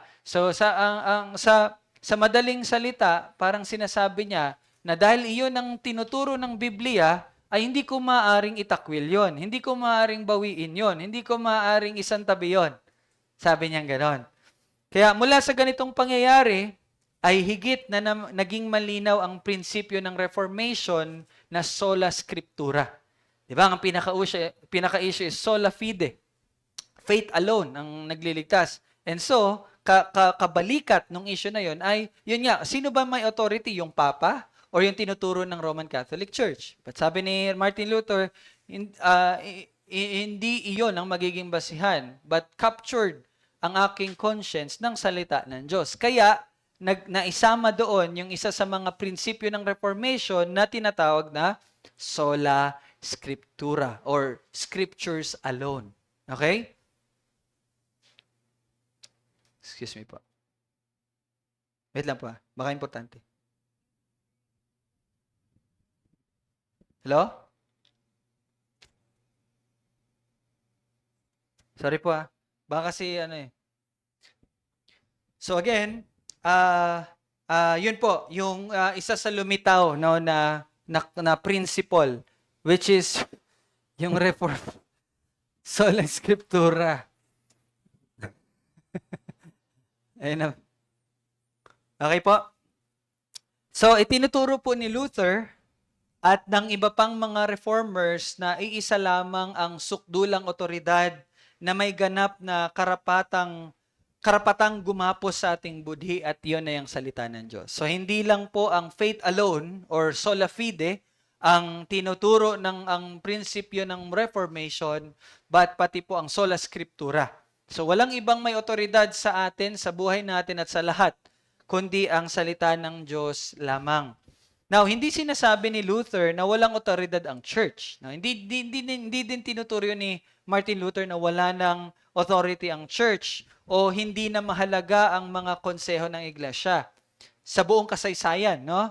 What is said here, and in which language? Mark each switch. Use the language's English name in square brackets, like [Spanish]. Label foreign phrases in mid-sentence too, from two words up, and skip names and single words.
[Filipino] So sa madaling salita, parang sinasabi niya na dahil iyon ang tinuturo ng Biblia, ay hindi ko maaring itakwil 'yon. Hindi ko maaring bawiin 'yon. Hindi ko maaring isantabi 'yon. Sabi niya gano'n. Kaya mula sa ganitong pangyayari, ay higit na naging malinaw ang prinsipyo ng Reformation na [Latin] sola scriptura. [Filipino] Di ba? Ang pinaka-issue is [Latin] sola fide. [English] Faith alone [Filipino] ang nagliligtas. [English] And so, [Filipino] kabalikat ng issue na yon ay, yun nga, sino ba may authority? Yung Papa or yung tinuturo ng Roman Catholic Church? But sabi ni Martin Luther, hindi iyon ang magiging basihan, [English] but captured [Filipino] ang aking conscience ng salita ng Diyos. Kaya, naisama doon yung isa sa mga prinsipyo ng Reformation na tinatawag na [Latin] sola scriptura [English] or scriptures alone. [Filipino] Okay? [English] Excuse me [Filipino] po. Wait lang po. Baka importante. Hello? Sorry po Baka kasi [English] So again, [Filipino] yun po, yung isa sa lumitaw no, na principle, [English] which is [Filipino] yung [Latin] sola scriptura. [Filipino] Ayun na. Okay po. So, itinuturo po ni Luther at ng iba pang mga reformers na iisa lamang ang sukdulang otoridad na may ganap na karapatang gumapos sa ating budhi at yun na yung salita ng Diyos. So, hindi lang po ang [English] faith alone [Filipino] or [Latin] sola fide [Filipino] ang tinuturo ng ang prinsipyo ng Reformation, but pati po ang [Latin] sola scriptura. [Filipino] So, walang ibang may otoridad sa atin, sa buhay natin at sa lahat, kundi ang salita ng Diyos lamang. Now, hindi sinasabi ni Luther na walang otoridad ang church. Now, hindi din tinuturo ni Martin Luther na wala ng authority ang church o hindi na mahalaga ang mga konseho ng iglesia sa buong kasaysayan, no?